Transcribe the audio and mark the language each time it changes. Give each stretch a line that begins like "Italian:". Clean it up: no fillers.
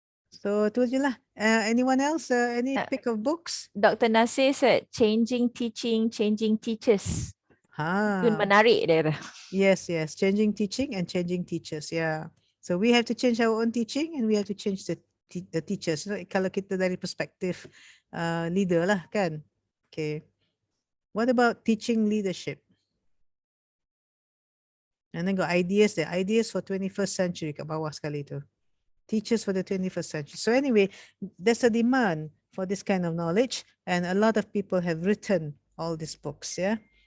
English: So
Malay: tu je lah.
English: Anyone else? Any pick of books? Dr. Nasir said changing teaching, changing teachers.
Malay: Itu menarik dia.
English: Yes. Changing teaching and changing teachers. Yeah. So we have to change our own teaching and we have to change the teachers.
Malay: Kalau kita dari perspektif leader lah kan.
English: Okay. What about teaching leadership? And then got ideas there. Ideas for 21st century
Malay: kat bawah sekali tu.
English: Teachers for the 21st century. So anyway, there's a demand for this kind of knowledge and a lot of people have written all these books. Yeah.